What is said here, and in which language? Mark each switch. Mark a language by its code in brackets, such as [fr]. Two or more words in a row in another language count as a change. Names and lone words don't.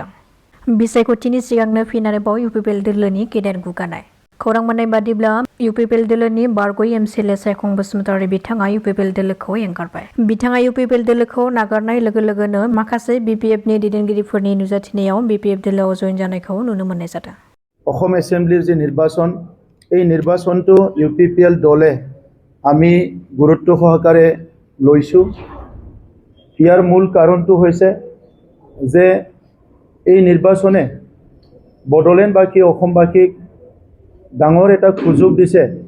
[brx] बिसायख'थिनि सिगांनो फिन आरोबाव UPPL दोलोनि गेदेर गुगानाय। खौरां मोननाय बादिब्ला UPPL दोलोनि बारग'यै एमसिएलए सायखं बसुमतारी बिथाङा UPPL दोलोखौ एंगारबाय। बिथाङा UPPL दोलोखौ नागारनाय लोगो लोगोनो माखासे BPFनि दैदेनगिरिफोरनि नुजाथिनायाव BPF दोलोआव जयेन जानायखौ नुनो मोननाय जादों। [as] অসম এছেম্বলিৰ যে নিৰ্বাচন এই নিৰ্বাচনটো UPPL দলে আমি গুৰুত্ব সহকাৰে লৈছোঁ। ইয়াৰ মূল কাৰণটো হৈছে যে এই নিৰ্বাচনে বড়োলেণ্ডবাসী অসমবাসীক ডাঙৰ এটা সুযোগ দিছে।